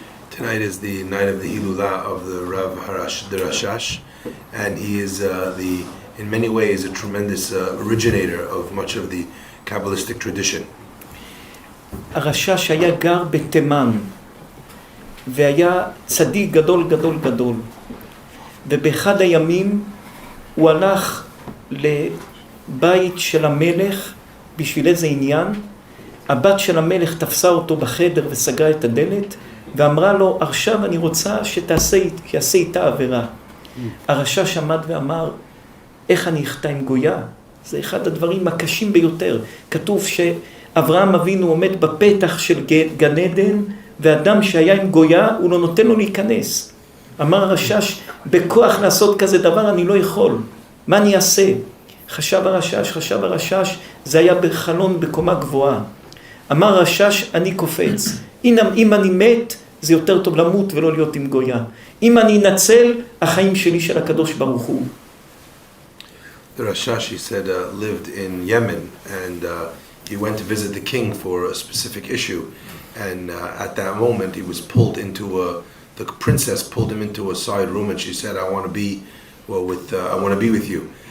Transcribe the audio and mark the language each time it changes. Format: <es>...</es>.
<en>Tonight is the night of the Hilula of the Rav the Rashash, and he is in many ways a tremendous originator of much of the Kabbalistic tradition.</en> <he>הרשש היה גר בתימן, והיה צדיק גדול גדול גדול. ובאחד הימים הוא הלך לבית של המלך בשביל איזה עניין. הבת של המלך תפסה אותו בחדר וסגרה את הדלת, ואמרה לו, עכשיו אני רוצה שיעשה איתה עבירה. הרשש עמד ואמר, איך אני אחטא עם גויה? זה אחד הדברים הקשים ביותר. כתוב שאברהם אבינו עומד בפתח של גן עדן, ואדם שהיה עם גויה, הוא לא נותן לו להיכנס. אמר הרשש, בכוח לעשות כזה דבר אני לא יכול. מה אני אעשה? חשב הרשש, זה היה בחלון בקומה גבוהה. אמר הרשש, אני קופץ. אם אני מת, זה יותר טוב למות ולא להיות עם גויה. אם אני אנצל, החיים שלי של הקדוש ברוך הוא.</he> <en>The Rashash, he said, lived in Yemen, and he went to visit the king for a specific issue. And at that moment, he was pulled into the princess pulled him into a side room, and she said, I want to be with you.</en>